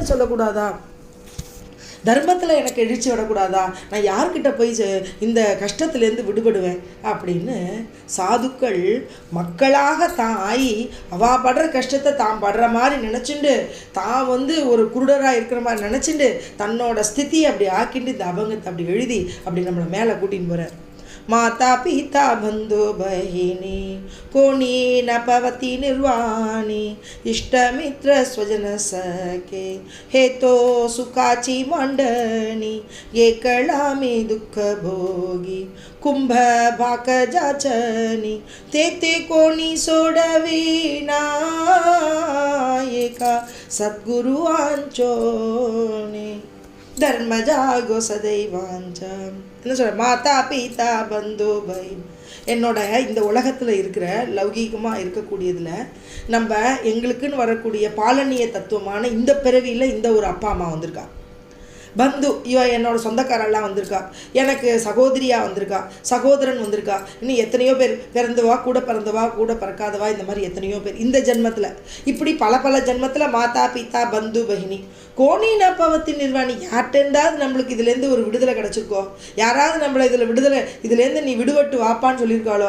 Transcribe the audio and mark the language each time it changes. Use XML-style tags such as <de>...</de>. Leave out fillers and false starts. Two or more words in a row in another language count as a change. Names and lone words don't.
<ta>சொல்லக்கூடாதா, தர்மத்தில் எனக்கு எழுச்சி விடக்கூடாதா, நான் யார்கிட்ட போய் இந்த கஷ்டத்துலேருந்து விடுபடுவேன் அப்படின்னு சாதுக்கள் மக்களாக தான் ஆகி அவா படுற கஷ்டத்தை தான் படுற மாதிரி நினச்சிண்டு தான் ஒரு குருடராக இருக்கிற மாதிரி நினச்சிண்டு தன்னோட ஸ்திதி அப்படி ஆக்கிண்டு இந்த அபங்கத்தை அப்படி எழுதி அப்படி நம்மளை மேலே கூட்டின்னு போகிறார்.</ta> <mr>माता पिता बंधु बहिनी कोणी न पवती निर्वाणी इष्टमित्र स्वजन सके हे तो सुखाची मांडणी ये कळामी दुःख भोगी कुंभ भाक जाचनी ते कोणी सोडविना एका सद्गुरु आंचोनी தர்மஜாகோ சதைவாஞ்சா.</mr> <ta>என்ன சொல்ற, மாதா பிதா பந்து பை, என்னோட இந்த உலகத்தில் இருக்கிற லௌகீகமாக இருக்கக்கூடியதில் நம்ம எங்களுக்குன்னு வரக்கூடிய பாலனிய தத்துவமான இந்த பிறவியில் இந்த ஒரு அப்பா அம்மா வந்திருக்கா, பந்து இவ என்னோட சொந்தக்காரெல்லாம் வந்திருக்கா, எனக்கு சகோதரியாக வந்திருக்கா, சகோதரன் வந்திருக்கா, இன்னும் எத்தனையோ பேர் பிறந்தவா கூட பிறந்தவா கூட பிறக்காதவா, இந்த மாதிரி எத்தனையோ பேர் இந்த ஜென்மத்தில், இப்படி பல ஜென்மத்தில்</ta> <mr>माता पिता बंधु बहिनी कोणी न पवती निर्वाणी,</mr> <ta>யார்கிட்டேருந்தாவது நம்மளுக்கு இதுலேருந்து ஒரு விடுதலை கிடச்சிருக்கோ, யாராவது நம்மளை இதுலேருந்து நீ விடுபட்டு வாப்பான்னு சொல்லியிருக்காளோ.</ta>